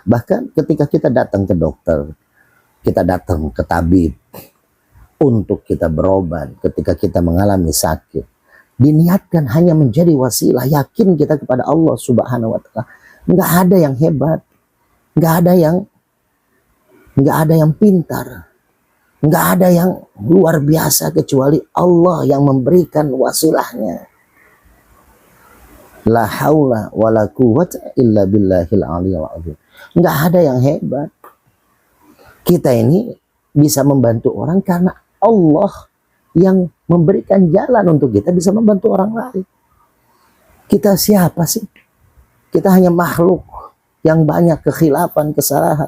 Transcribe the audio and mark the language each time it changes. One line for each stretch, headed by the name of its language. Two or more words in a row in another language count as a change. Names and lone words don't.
Indonesian: Bahkan ketika kita datang ke dokter, kita datang ke tabib untuk kita berobat ketika kita mengalami sakit, diniatkan hanya menjadi wasilah, yakin kita kepada Allah
Arabic: سبحانه وتعالى.
Indonesian: Nggak ada yang hebat, nggak ada yang pintar, nggak ada yang luar biasa kecuali Allah yang memberikan wasilahnya.
Arabic: لا حول ولا قوة إلا بالله العلي العظيم.
Indonesian: Nggak ada yang hebat. Kita ini bisa membantu orang karena Allah yang memberikan jalan untuk kita bisa membantu orang lain. Kita siapa sih? Kita hanya makhluk yang banyak kekhilafan, kesalahan.